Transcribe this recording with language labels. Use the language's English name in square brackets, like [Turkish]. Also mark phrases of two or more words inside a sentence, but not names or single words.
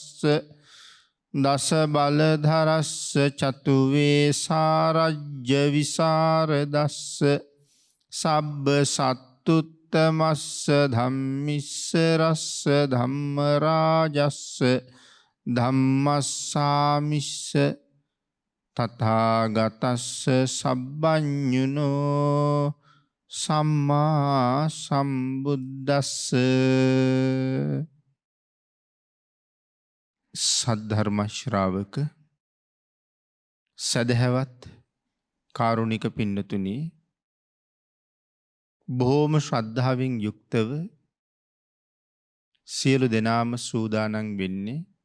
[Pali] දස බලධරස්ස චතු වේසාරජ්‍ය විසරදස්ස සබ්බ සත්තුත්තමස්ස ධම්මිස්ස රස්ස ධම්ම රාජස්ස ධම්මස්සාමිස්ස තථාගතස්ස සබ්බඤුනෝ සම්මා සම්බුද්දස්ස. [Sinhala] සද්ධර්ම ශ්‍රාවක සදහැවත් කාරුණික පින්නතුනි, බොහෝම ශ්‍රද්ධාවෙන් යුක්තව සියලු දෙනාම සූදානම් වෙන්නේ